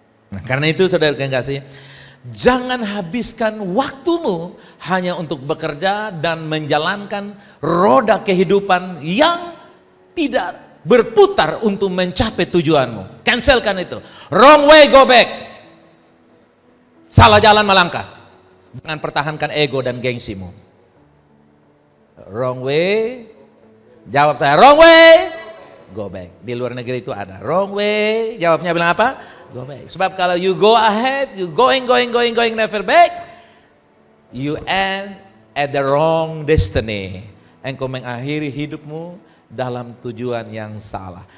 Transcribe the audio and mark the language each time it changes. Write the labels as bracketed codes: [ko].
[id] Nah, karena itu saudara kekasih, jangan habiskan waktumu hanya untuk bekerja dan menjalankan roda kehidupan yang tidak berputar untuk mencapai tujuanmu. Cancelkan itu. [en] Wrong way, go back. [id] Salah jalan melangkah. Jangan pertahankan ego dan gengsimu. [en] Wrong way. [id] Jawab saya, [en] wrong way, go back. [id] Di luar negeri itu ada [en] wrong way. [id] Jawabnya bilang apa? [en] Go back. [id] Sebab kalau [en] you go ahead, you going, never back, you end at the wrong destiny. [id] Engkau mengakhiri hidupmu dalam tujuan yang salah.